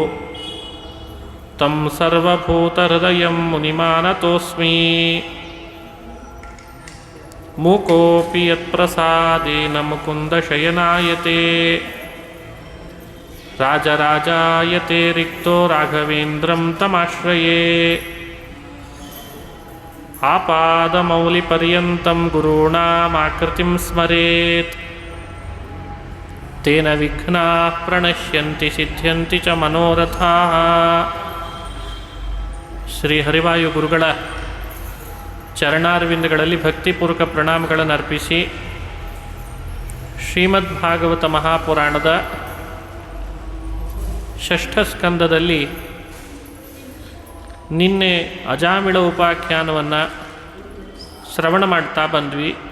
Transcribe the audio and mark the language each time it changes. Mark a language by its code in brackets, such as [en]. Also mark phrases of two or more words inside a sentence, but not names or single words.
[sa] ತಂ ಸರ್ವಭೂತಹೃದಯಂ ಮುನಿಮಾನತೋಸ್ಮಿ ಮೂಕೋಪಿ ಯತ್ಪ್ರಸಾದೇನ ಮುಕುಂದಶಯನಾಯತೆ ರಾಜರಾಜಾಯತೆ ರಿಕ್ತೋ ರಾಘವೇಂದ್ರಂ ತಮಾಶ್ರಯೇ ಆಪಾದಮೌಲಿಪರ್ಯಂತಂ ಗುರುಣಾಮಾಕೃತಿಂ ಸ್ಮರೇತ್ ತೇನ ವಿಘ್ನಾಃ ಪ್ರಣಶ್ಯಂತಿ ಸಿದ್ಧ್ಯಂತಿ ಚ ಮನೋರಥಾಃ. [kn] ಶ್ರೀ ಹರಿವಾಯು ಗುರುಗಳ ಚರಣಾರವಿಂದಗಳಲ್ಲಿ ಭಕ್ತಿಪೂರ್ವಕ ಪ್ರಣಾಮಗಳನ್ನು ಅರ್ಪಿಸಿ ಶ್ರೀಮದ್ ಭಾಗವತ ಮಹಾಪುರಾಣದ ಷಷ್ಠ ಸ್ಕಂದದಲ್ಲಿ ನಿನ್ನೆ ಅಜಾಮಿಳ ಉಪಾಖ್ಯಾನವನ್ನು ಶ್ರವಣ ಮಾಡ್ತಾ ಬಂದ್ವಿ.